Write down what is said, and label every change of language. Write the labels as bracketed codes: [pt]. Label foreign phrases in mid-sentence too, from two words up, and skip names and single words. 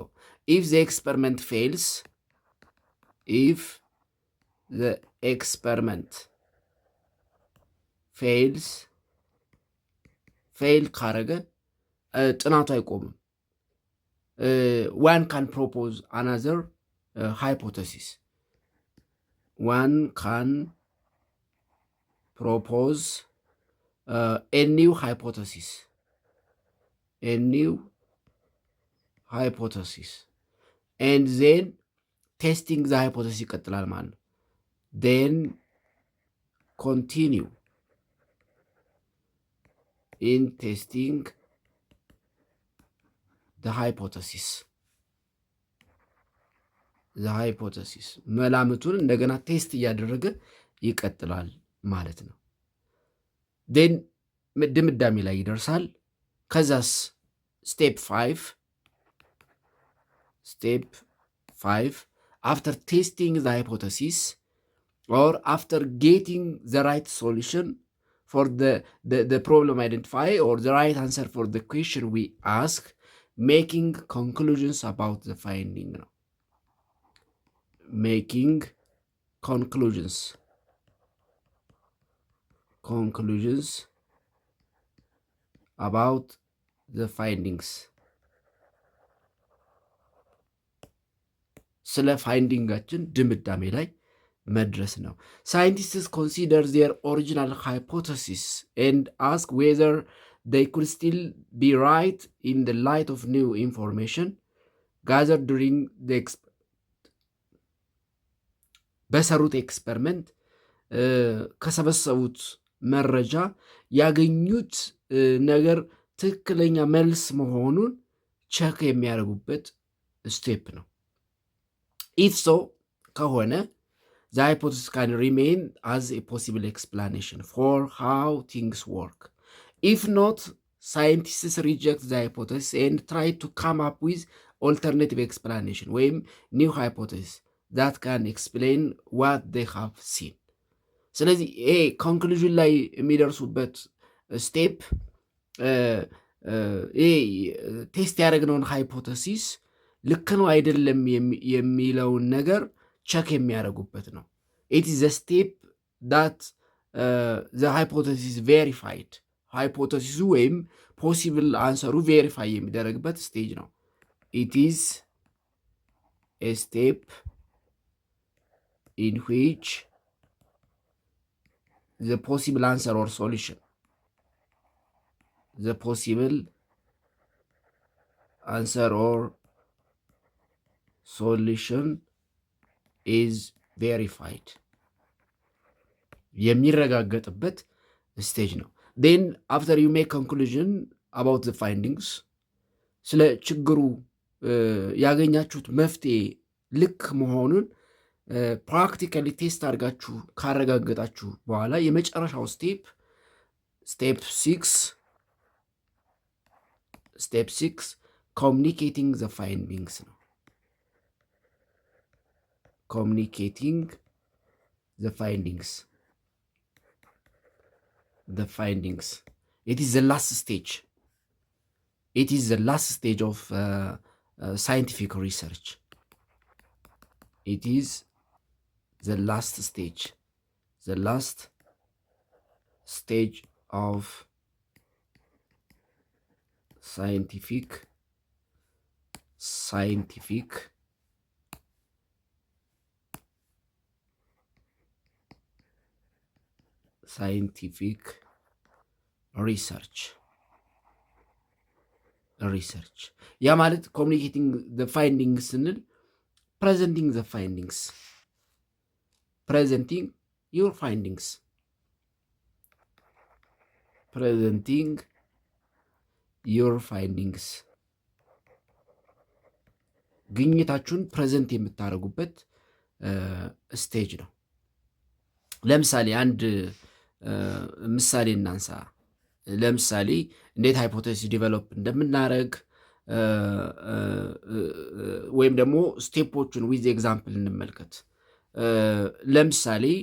[en] If the experiment fails, if the experiment fail [am] ካረገ ጥናቱ አይቆምም። [en] One can propose another hypothesis. One can propose a new hypothesis a new hypothesis and then testing the hypothesis [am] ይቀጥላል ማለት ነው። [en] then continue in testing the hypothesis [am] መላምቱን እንደገና ቴስት እያደረገ ይቀጥላል ማለት ነው። then ድምዳሜ ላይ ይደርሳል። ከዛስ ስቴፕ 5 [en] after testing the hypothesis or after getting the right solution for the problem identified or the right answer for the question we ask, making conclusions about the finding ነው። making conclusions about the findings [am] ስለ ፋይንዲንጋችን ድምዳሜ ላይ መድረስ ነው። [en] Scientists consider their original hypothesis and ask whether they could still be right in the light of new information gathered during the [am] በሰሩት ኤክስፐሪመንት ከሰበሰቡት መረጃ ያገኙት ነገር ትክክለኛ መልስ መሆኑን ቸክ የሚያደርጉበት ስቴፕ ነው። [en] If so [am] ከሆነ [en] the hypothesis can remain as a possible explanation for how things work. If not, scientists reject the hypothesis and try to come up with alternative explanation ወይም new hypothesis that can explain what they have seen. [am] ስለዚህ ይሄ ኮንክሉዥን ላይ የሚደርሱበት ስቴፕ ይሄ ቴስት ያደረግነውን ሃይፖቴሲስ ልክ ነው አይደለም የሚለውን ነገር ቸክ የሚያደርጉበት ነው። [en] It is the step that the hypothesis verified [am] ሃይፖቴሲሱ ወይም [en] possible answer verify [am] የሚደረግበት ስቴጅ ነው። [en] It is a step In which the possible answer or solution is verified [am] የሚረጋገጥበት ስቴጅ ነው። [en] then after you make conclusion about the findings [am] ስለ ችግሩ ያገኛችሁት መፍትሄ ልክ መሆኑን ፕራክቲካሊ ቴስት አድርጋችሁ ካረጋገጣችሁ በኋላ የመጨረሻው ስቴፕ [en] 6 Communicating the findings ነው። Communicating the findings it is the last stage of scientific research. It is the last stage of scientific research [am] ያ ማለት [en] Communicating the findings ስንል presenting your findings [am] ግኝታችሁን ፕሬዘንት የምታደርጉበት ስቴጅ ነው። ለምሳሌ አንድ ምሳሌ እናንሳ። ለምሳሌ እንዴት ሃይፖቴሲስ ዲቨሎፕ እንደምናደርግ ወይም ደግሞ ስቴፖቹን [en] with example [am] እንመልከት። ለምሳሌ